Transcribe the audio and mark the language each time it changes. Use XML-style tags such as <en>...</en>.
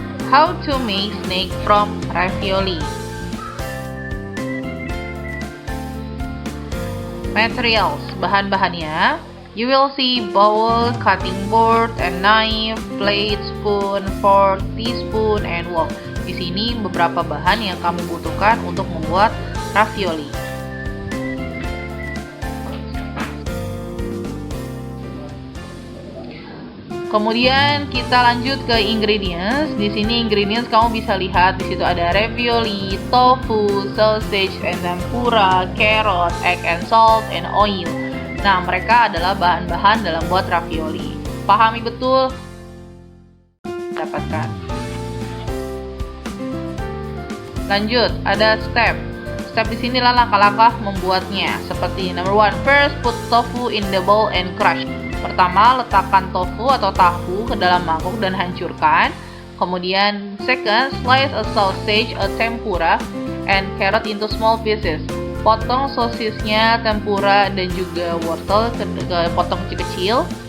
<en>How to make snake from ravioli. Materials,</en> <id>bahan-bahannya.</id> <en>You will see bowl, cutting board, and knife, plate, spoon, fork, teaspoon, and wok.</en> <id>Di sini beberapa bahan yang kamu butuhkan untuk membuat ravioli. Kemudian kita lanjut ke ingredients. Di sini ingredients kamu bisa lihat di situ ada</id> <en>ravioli, tofu, sausage, and tempura, carrot, egg and salt, and oil.</en> <id>Nah, mereka adalah bahan-bahan dalam buat ravioli. Pahami betul? Dapatkan. Lanjut, ada step. Step di sinilah langkah-langkah membuatnya. Seperti</id> <en>number 1, first put tofu in the bowl and crush.</en> <id>Pertama, letakkan tofu atau tahu ke dalam mangkuk dan hancurkan. Kemudian,</id> <en>second, slice a sausage, a tempura, and carrot into small pieces.</en> <id>Potong sosisnya, tempura, dan juga wortel ke potong kecil-kecil.</id>